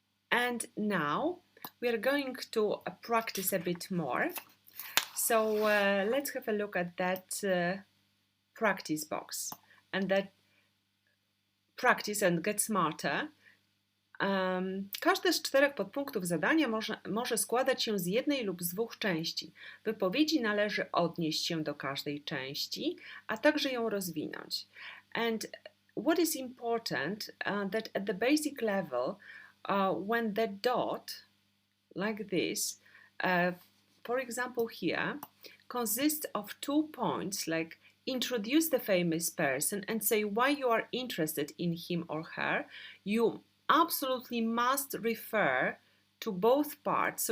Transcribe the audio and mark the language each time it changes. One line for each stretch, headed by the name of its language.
English: And now we are going to practice a bit more. So let's have a look at that practice box and that practice and get smarter.
Polish: Każde z 4 podpunktów zadania może składać się z jednej lub z 2 części. W wypowiedzi należy odnieść się do każdej części, a także ją rozwinąć.
English: And what is important that at the basic level, when the dot, like this, for example here, consists of 2 points, like introduce the famous person and say why you are interested in him or her, you absolutely must refer to both parts.